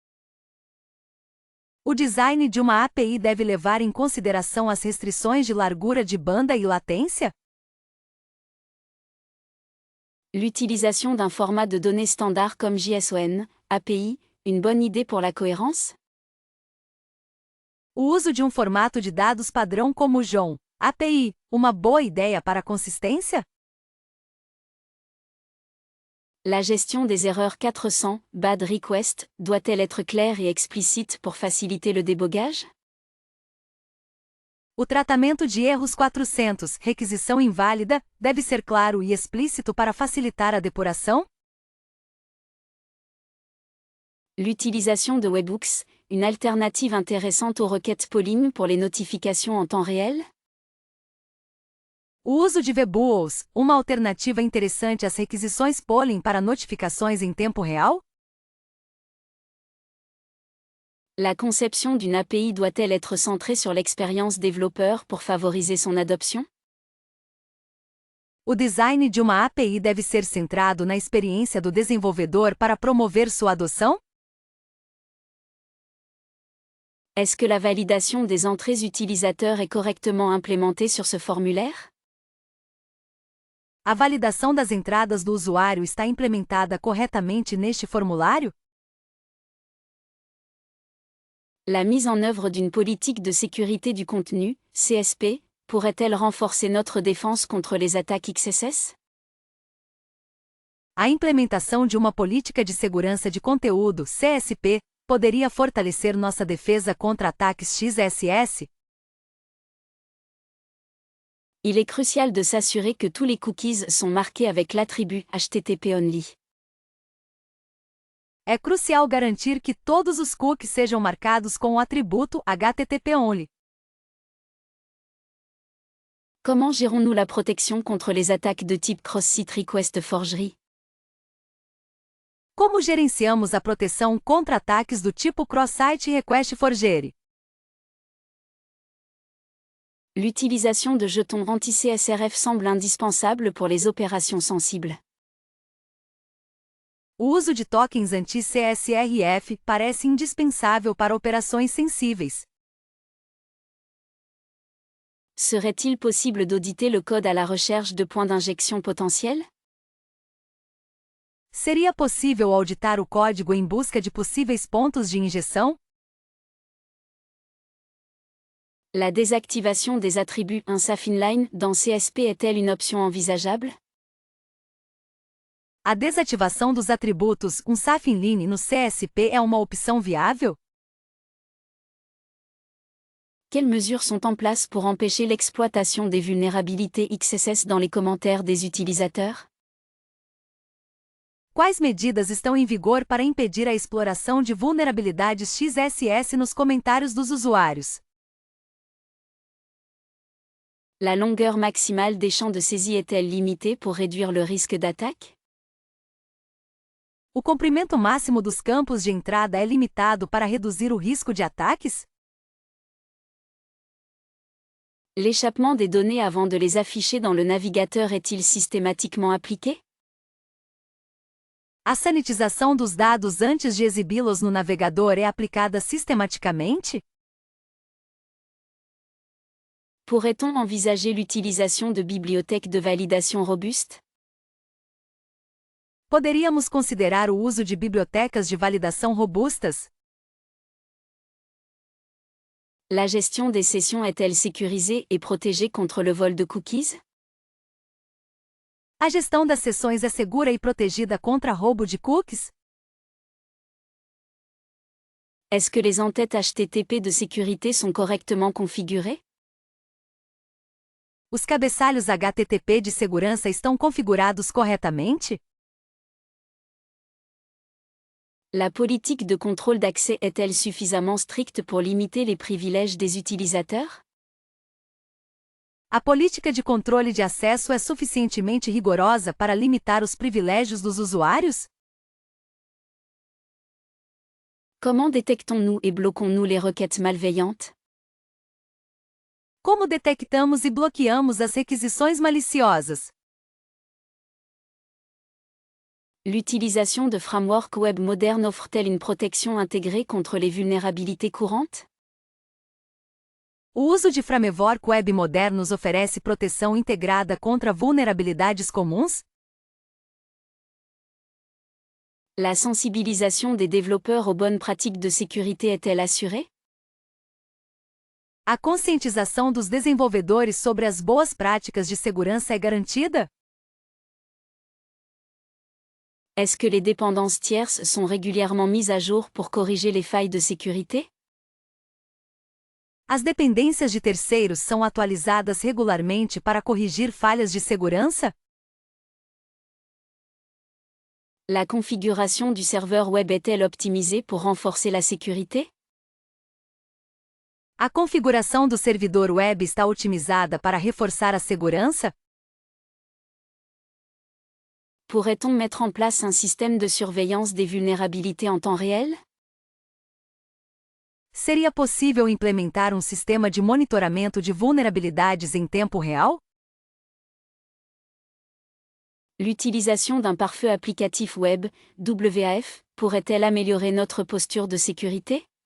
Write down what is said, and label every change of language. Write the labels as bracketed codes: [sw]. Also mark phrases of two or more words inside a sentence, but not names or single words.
[pt] O design de uma API deve levar em consideração as restrições de largura de banda e latência? [fr] L'utilisation d'un format de données standard comme JSON, API, une bonne idée pour la cohérence? [pt] O uso de um formato de dados padrão como o JSON, API, uma boa ideia para a consistência? [fr] La gestion des erreurs 400, [en] bad request, [fr] doit-elle être claire et explicite pour faciliter le débogage? [pt] O tratamento de erros 400, requisição inválida, deve ser claro e explícito para facilitar a depuração? [fr] L'utilisation de webhooks, une alternative intéressante aux requêtes polling pour les notifications en temps réel? [pt] O uso de webhooks, uma alternativa interessante às requisições polling para notificações em tempo real? [fr] La conception d'une API doit-elle être centrée sur l'expérience développeur pour favoriser son adoption? [pt] O design de uma API deve ser centrado na experiência do desenvolvedor para promover sua adoção? [fr] Est-ce que la validation des entrées utilisateurs est correctement implémentée sur ce formulaire? [pt] A validação das entradas do usuário está implementada corretamente neste formulário? [fr] La mise en œuvre d'une politique de sécurité du contenu, CSP, pourrait-elle renforcer notre défense contre les attaques XSS? [pt] A implementação de uma política de segurança de conteúdo, CSP, poderia fortalecer nossa defesa contra ataques XSS? [fr] Il est crucial de s'assurer que tous les cookies sont marqués avec l'attribut HTTP only. [pt] É crucial garantir que todos os cookies sejam marcados com o atributo HTTP only. [fr] Comment gérons-nous la protection contre les attaques de type [en] cross-site request forgery? [pt] Como gerenciamos a proteção contra ataques do tipo [en] cross-site request forgery? [fr] L'utilisation de jetons anti-CSRF semble indispensable pour les opérations sensibles. [pt] O uso de tokens anti-CSRF parece indispensável para operações sensíveis. [fr] Serait-il possible d'auditer le code à la recherche de points d'injection potentiels? [pt] Seria possível auditar o código em busca de possíveis pontos de injeção? [fr] La désactivation des attributs unsaf inline dans CSP est-elle une option envisageable? [pt] A desativação dos atributos unsaf inline no CSP é uma opção viável? [fr] Quelles mesures sont en place pour empêcher l'exploitation des vulnérabilités XSS dans les commentaires des utilisateurs? [pt] Quais medidas estão em vigor para impedir a exploração de vulnerabilidades XSS nos comentários dos usuários? [fr] La longueur maximale des champs de saisie est-elle limitée pour réduire le risque d'attaque? [pt] O comprimento máximo dos campos de entrada é limitado para reduzir o risco de ataques? [fr] L'échappement des données avant de les afficher dans le navigateur est-il systématiquement appliqué? [pt] A sanitização dos dados antes de exibi-los no navegador é aplicada sistematicamente? [fr] Pourrait-on envisager l'utilisation de bibliothèques de validation robustes? [pt] Poderíamos considerar o uso de bibliotecas de validação robustas? [fr] La gestion des sessions est-elle sécurisée et protégée contre le vol de cookies? [pt] A gestão das sessões é segura e protegida contra roubo de cookies? [fr] Est-ce que les entêtes HTTP de sécurité sont correctement configurées? [pt] Os cabeçalhos HTTP de segurança estão configurados corretamente? [fr] La politique de contrôle d'accès est-elle suffisamment stricte pour limiter les privilèges des utilisateurs? [pt] A política de controle de acesso é suficientemente rigorosa para limitar os privilégios dos usuários? [fr] Comment détectons-nous et bloquons-nous les requêtes malveillantes? [pt] Como detectamos e bloqueamos as requisições maliciosas? [fr] L'utilisation de frameworks web modernes offre-t-elle une protection intégrée contre les vulnérabilités courantes? [pt] O uso de framework web modernos oferece proteção integrada contra vulnerabilidades comuns? [fr] La sensibilisation des développeurs aux bonnes pratiques de sécurité est-elle assurée? [pt] A conscientização dos desenvolvedores sobre as boas práticas de segurança é garantida? [fr] Est-ce que les dépendances tierces sont régulièrement mises à jour pour corriger les failles de sécurité? [pt] As dependências de terceiros são atualizadas regularmente para corrigir falhas de segurança? [fr] La configuration du serveur web est-elle optimisée pour renforcer la sécurité? [pt] A configuração do servidor web está otimizada para reforçar a segurança? [fr] Pourrait-on mettre en place un système de surveillance des vulnérabilités en temps réel? [pt] Seria possível implementar um sistema de monitoramento de vulnerabilidades em tempo real? [fr] L'utilisation d'un pare-feu applicatif web, WAF, pourrait-elle améliorer notre posture de sécurité?